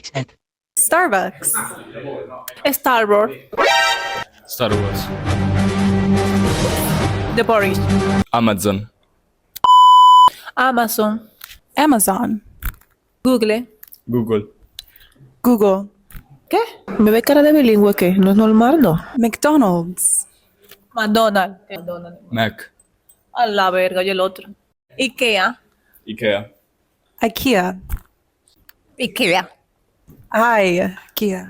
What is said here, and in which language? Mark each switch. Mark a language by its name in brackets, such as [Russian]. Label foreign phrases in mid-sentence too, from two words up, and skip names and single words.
[Spanish] Starbucks. Star Wars. Star Wars. The Boris. Amazon. Amazon. Amazon. Google. Google. Google. ¿Qué? ¿Me ve cara de bilingüe qué? ¿No es normal, no? McDonald's. McDonald's. McDonald's. Mac. A la verga, y el otro. Ikea. Ikea. IKEA. Ikea. IKEA.